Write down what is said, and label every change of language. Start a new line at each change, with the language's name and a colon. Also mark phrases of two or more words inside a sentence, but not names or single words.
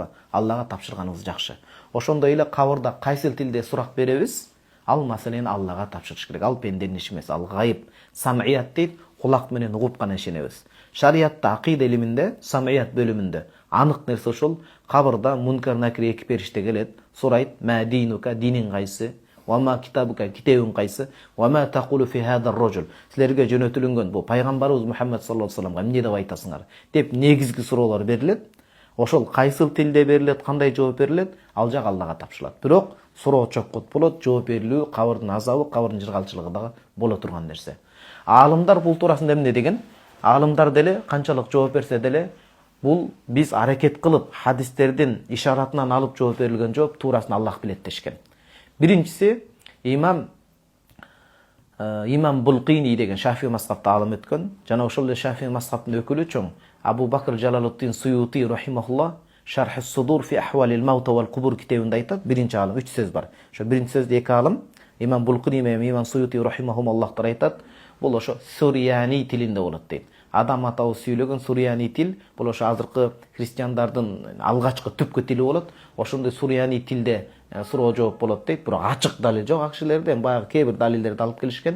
Kyrgyz: Аллага тапшырганыбыз жакшы. Ошондой эле кабырда кайсыл тилде сурак беребиз, ал маселени Аллага тапшырыш керек. Ал пенденин иши эмес, ал гайып. Самият дейт, кулак менен угуп гана ишенебиз. Шариятта акыйда илиминде, самият бөлүмүндө анык нерсе ошол, кабырда мункар накир эки периште келет, сурайт:
Arabic: "ما دينك,
Kyrgyz: динин кайсы?
Arabic: وما كتابك,
Kyrgyz: китебиң кайсы?
Arabic: وما تقول في هذا الرجل?"
Kyrgyz: Силерге жөнөтүлгөн бу пайгамбарыбыз Мухаммад
Arabic: صلى الله عليه وسلم
Kyrgyz: эмне деп айтасыңар? Деп негизги суроолор берилет. Ошол кайсыл тилде берилет, кандай жооп берилет, ал жак Аллага тапшырылат. Бирок суроо чоккот болот, жооп берилүү, кабырдын азабы, кабырдын жыргалчылыгы дагы боло турган нерсе. Аалымдар бул туурасында эмне деген? Аалымдар деле канчалык жооп берсе деле, бул биз аракет кылып хадистердин ишаратынан алып жооп берилген жооп туурасына Аллах билет дешкен. Биринчиси имам Булкини деген Шафии мазхабта алым өткөн, жана ошол эле Шафии мазхабтын өкүлү чоң Абу Бакр Жалалуддин Суюти рахимахуллах Шарх ас-Судур фи ахвалил маута вал кубур китебинде айтат. Биринчи алым, 3 сөз бар. Ошо биринчи сөздө эки алым, имам Булкини менен имам Суюти рахимахумаллахтар айтат. Бул ошо Сурияни тилинде болот дейт. Адам атабыз сүйлөгөн Сурияни тил, бул ошо азыркы христиандардын алгачкы түпкү тили болот. Ошондой Сурияни тилде суроо жооп болот дейт. Бирок ачык далил жок ал кишилерде, баягы кээ бир далилдерди алып келишкен.